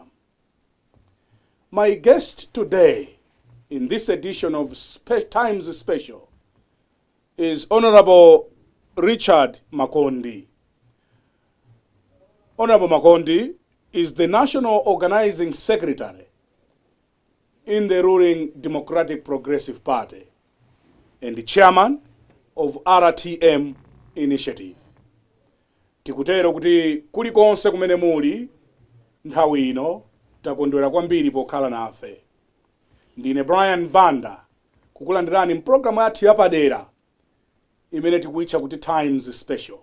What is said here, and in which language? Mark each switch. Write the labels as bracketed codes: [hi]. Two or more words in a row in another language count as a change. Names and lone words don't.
[en] My guest today in this edition of Times Special is Honorable Richard Makondi. Honorable Makondi is the National Organizing Secretary in the ruling Democratic Progressive Party and the Chairman of RTM Initiative. [ny] Tikutero kuti kulikonse kumene muli nthawi ino takondwera kwambiri pokhala nafe. Ndine Brian Banda kukulandirani mpulogalamu yathu yapadera imene tikuitcha kuti Times Special.